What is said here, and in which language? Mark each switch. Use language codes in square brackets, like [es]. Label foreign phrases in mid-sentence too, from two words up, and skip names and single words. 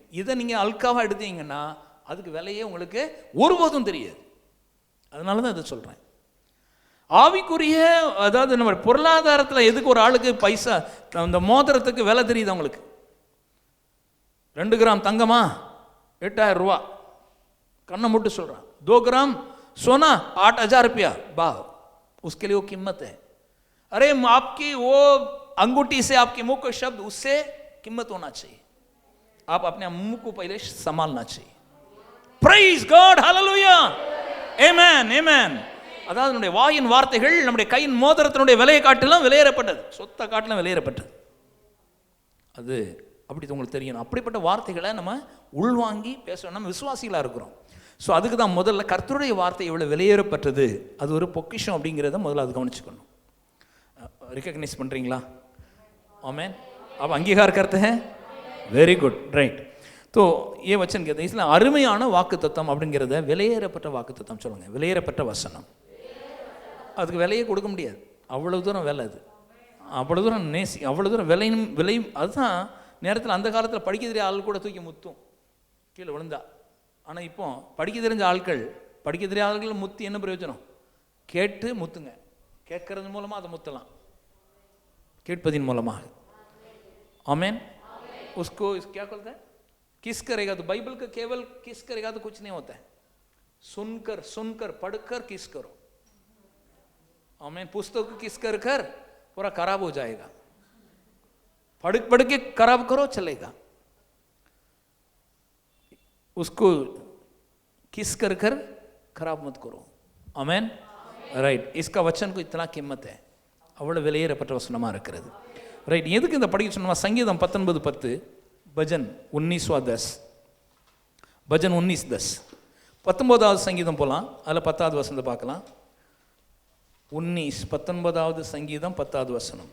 [ta] இதை நீங்கள் அல்காவாக எடுத்தீங்கன்னா அதுக்கு விலையே உங்களுக்கு ஒருபோதும் தெரியாது. அதனால தான் இதை சொல்கிறேன். ஆவிக்குரிய, அதாவது நம்ம பொருளாதாரத்தில் எதுக்கு ஒரு ஆளுக்கு பைசா, அந்த மோதிரத்துக்கு விலை தெரியுது அவங்களுக்கு. 2 கிராம் தங்கமா 8000 ரூபா, கண்ணை மூட்டு சொல்கிறான். [hi] 2 ग्राम सोना 8000 रुपया, वाह, उसके लिए वो कीमत है. अरे आपकी वो अंगूठी से आपके मुंह का शब्द, उससे कीमत होना चाहिए. आप अपने मुंह को पहले संभालना चाहिए. [en] Praise God, hallelujah. [ta] ஆமென் ஆமென். அதாவது நம்முடைய வாயின் வார்த்தைகள் நம்முடைய கையின் மோதிரத்தினுடைய விலையை காட்டிலும் விலையேறப்பட்டது, சொத்தை காட்டிலும் விலையேறப்பட்டது. அது அப்படி உங்களுக்கு தெரியணும். அப்படிப்பட்ட வார்த்தைகளை நம்ம உள்வாங்கி பேசணும். நம்ம விசுவாசிகளாக இருக்கிறோம். ஸோ அதுக்கு தான் முதல்ல கர்த்தருடைய வார்த்தை எவ்வளோ விலையேறப்பட்டது, அது ஒரு பொக்கிஷம் அப்படிங்கிறத முதல்ல அது கவனிச்சுக்கணும். रिकॉग्नाइज பண்ணுறீங்களா? [hi] आमेन. अब अंगीकार करते हैं. [en] very good, right. [hi] तो ये वचन कहते हैं, इसलिए [ta] அருமையான வாக்குத்தத்தம் அப்படிங்கிறத விலையேறப்பட்ட வாக்குத்தத்தம் சொல்லுங்க. விலையேறப்பட்ட வசனம். அதுக்கு விலையே கொடுக்க முடியாது, அவ்வளோ தூரம் விலை. அது அவ்வளோ தூரம் அவ்வளோ தூரம் விலையும். அதுதான் நேரத்தில் அந்த காலத்தில் படிக்க தெரியாத ஆள் கூட தூக்கி முத்தும் கீழே விழுந்தா. ஆனால் இப்போ படிக்க தெரிஞ்ச ஆட்கள், படிக்க தெரியாத ஆட்கள் முத்தி என்ன பிரயோஜனம்? கேட்டு முத்துங்க. கேட்கறது மூலமாக அதை முத்தலாம், கேட்பதின் மூலமாக. [hi] आमेन. उसको क्या बोलते हैं? किस करेगा तो बाइबल का केवल किस करेगा तो कुछ नहीं होता है. सुनकर पढ़कर किस करो. आमेन. पुस्तक को किस कर पूरा खराब हो जाएगा. पढ़ के खराब करो चलेगा, उसको किस कर खराब मत करो. आमेन. राइट. इसका वचन को इतना कीमत है, [ta] அவ்வளோ விலையேறப்பட்ட வசனமாக இருக்கிறது. ரைட். எதுக்கு இந்த படிக்க சொன்னோமா? சங்கீதம் 19:10, பஜன் 19:10, பஜன் 19:10. 19வது சங்கீதம் போகலாம், அதில் 10வது வசனத்தை பார்க்கலாம். 19 சங்கீதம் 10வது வசனம்.